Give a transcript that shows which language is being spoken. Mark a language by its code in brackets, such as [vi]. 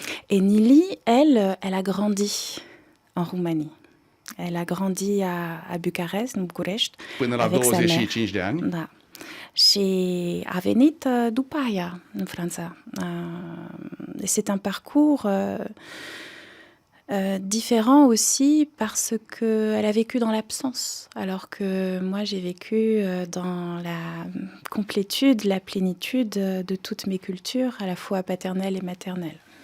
[fr] Et Nili, elle a grandi en Roumanie. Elle a grandi à Bucarest, [ro] în București, Până la 25 de ani? Da. Și a venit după aia în Franța. [fr] C'est un parcours différent aussi parce qu'elle a vécu dans l'absence, alors que moi j'ai vécu dans la complétude, la plénitude de toutes mes cultures, à la fois paternelle et maternelle.